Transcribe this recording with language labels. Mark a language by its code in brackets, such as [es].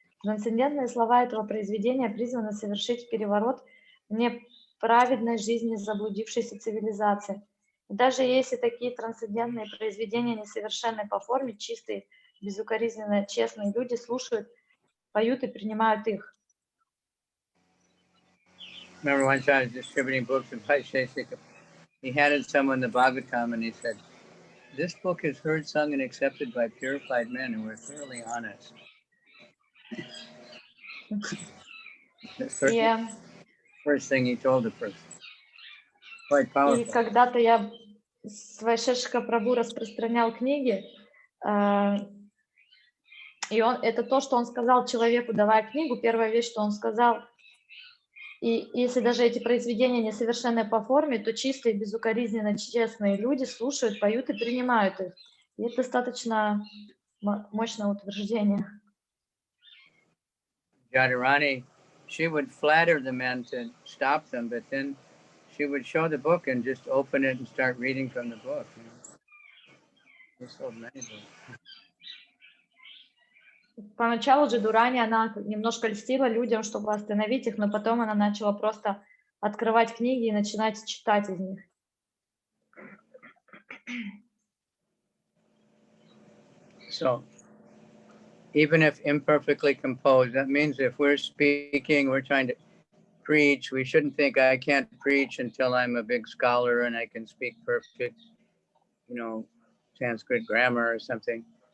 [ru] Трансцендентные слова этого произведения призваны совершить переворот в неправедной жизни заблудившейся цивилизации. И даже если такие трансцендентные произведения несовершенны по форме, чистые, безукоризненно честные люди слушают, поют и принимают их. [en] Remember one time I was distributing books in Vaisheshika. He handed someone the Bhagavatam and he said, "This book is heard, sung, and accepted by purified men who are thoroughly honest." First thing he told the person. Quite powerful. [ru] И когда-то я с Вайшешика Прабху распространял книги, и это то, что он сказал человеку, давая книгу, первая вещь, что он сказал. И если даже эти произведения несовершенны по форме, то чистые, безукоризненно честные люди слушают, поют и принимают их. И это достаточно мощное утверждение. [en] Radharani, she would flatter the men to stop them, but then she would show the book and just open it and start reading from the book. They sold many books. [ru] Поначалу же Дурани, она немножко льстила людям, чтобы остановить их, но потом она начала просто открывать книги и начинать читать из них. [en] So, even if imperfectly composed, that means if we're speaking, we're trying to preach, we shouldn't think I can't preach until I'm a big scholar and I can speak perfect, Sanskrit grammar or something.